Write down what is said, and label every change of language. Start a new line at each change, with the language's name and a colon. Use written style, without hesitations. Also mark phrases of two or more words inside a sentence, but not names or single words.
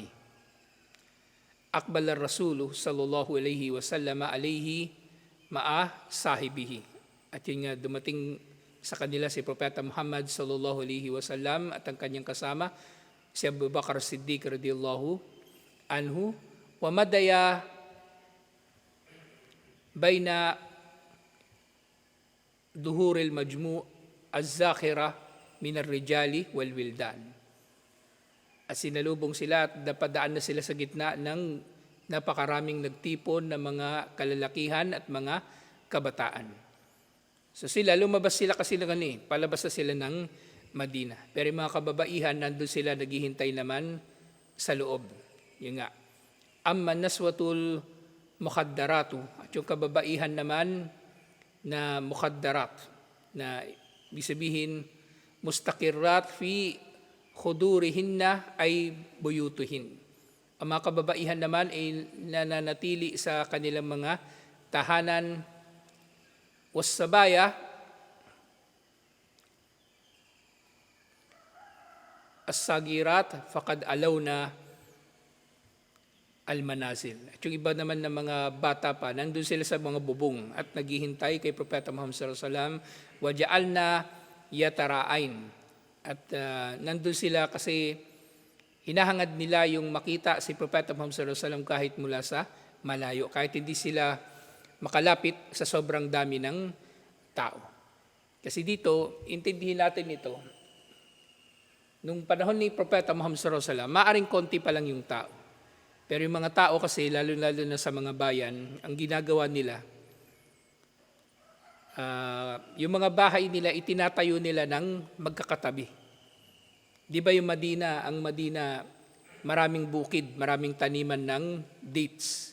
Arabic: أقبل الرسول صلى الله عليه وسلم عليه مع صاحبه.
Filipino: At yun nga, dumating sa kanila si Propeta Muhammad
Arabic: صلى الله عليه وسلم
Filipino: at ang kanyang kasama si Abu Bakar Siddiq
Arabic: رضي الله عنه. ومضيا بين ظهور المجمع الزاخر من الرجال والولدان.
Filipino: At sinalubong sila at napadaan na sila sa gitna ng napakaraming nagtipon na mga kalalakihan at mga kabataan. So lumabas sila kasi palabas na sila ng Madina. Pero yung mga kababaihan, nandun sila naghihintay naman sa loob. Yun nga.
Arabic: أما النسوة المخدرات.
Filipino: At yung kababaihan naman na mukhaddarat, na ibig sabihin
Arabic: مستقرات في خدورهن أي بيوتهن.
Filipino: Ang mga kababaihan naman ay nananatili sa kanilang mga tahanan.
Arabic: والصبايا الصغيرات فقد علون المنازل.
Filipino: At yung iba naman ng mga bata pa, nandun sila sa mga bubong at naghihintay kay Propeta Muhammad
Arabic: صلى الله عليه وسلم. وجعلن يتراءين.
Filipino: At nandun sila kasi hinahangad nila yung makita si Propeta Muhammad
Arabic: صلى الله عليه وسلم
Filipino: kahit mula sa malayo, kahit hindi sila makalapit sa sobrang dami ng tao. Kasi dito, intindihin natin ito, nung panahon ni Propeta Muhammad
Arabic: صلى الله عليه وسلم,
Filipino: maaring konti pa lang yung tao. Pero yung mga tao kasi, lalo-lalo na sa mga bayan, ang ginagawa nila, yung mga bahay nila, itinatayo nila ng magkakatabi. Di ba yung Madina, ang Madina, maraming bukid, maraming taniman ng dates.